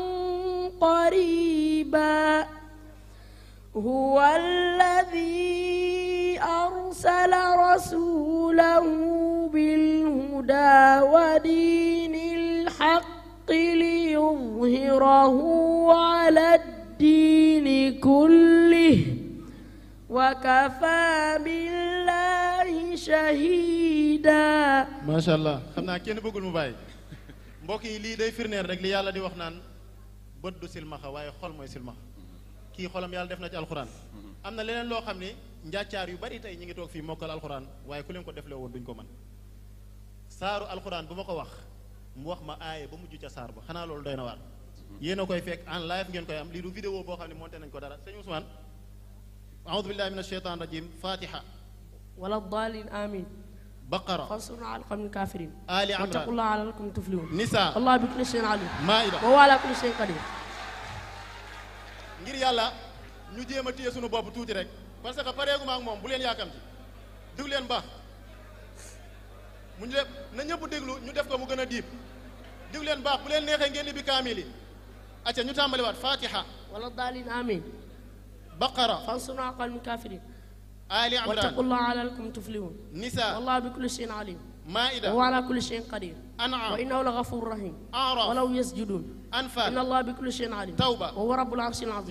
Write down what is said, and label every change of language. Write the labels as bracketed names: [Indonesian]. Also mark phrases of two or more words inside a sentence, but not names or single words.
[Arabic] قريبا هو الذي أرسل رسوله بالهدى ودين الحق ليظهره على الدين كله وكفى بالله شهيدا. ما شاء الله. [Wolof] xam naa kenn bëggul mu bàyyi mbokk yi lii day firneel rek li yàlla di wax naan bët du silmaxa waaye xol mooy silmaxa kii xolam yàlla def na ci alxuraan am na leneen loo xam ne njàccaar yu bari tey ñi ngi toog fii mokkal alxuraan waaye ku leen ko deflee woon duñ ko mën saaru alxuraan bu ma ko wax mu wax ma aaye ba mujj ca saar ba xanaa loolu doy na waar yéen a koy fekk [French] en live [Wolof] ngeen koy am lii du vidéo boo xam ne monté nañ ko dara sëñ Ousmane [Arabic] أعوذ بالله من الشيطان الرجيم [Wolof] fatiha [Arabic] ولا الضالين آمين بقرة فانصرنا على القوم الكافرين آل عمران واتقوا الله لعلكم تفلحون نساء الله بكل شيء عليم مائدة وهو على كل شيء قدير. [Wolof] ngir yàlla ñu jéem a téye sunu bopp tuuti rek [French] parce que [Wolof] pareeguma ak moom bu leen yaakamti déglu leen baax mu ñu def na ñëpp déglu ñu def ko mu gën a diib déglu leen baax bu leen neexee ngeen ibbi kaamil yi acca ñu tàmbaliwaat fatiha [Arabic] ولا الضالين آمين baqara فانصرنا على القوم الكافرين آل عمران واتقوا الله لعلكم تفلحون نساء والله بكل شيء عليم مائدة وهو على كل شيء قدير أنعام وإنه لغفور رحيم أعراف ولو يسجدون إن أنفال الله بكل شيء عليم توبة وهو رب العرش العظيم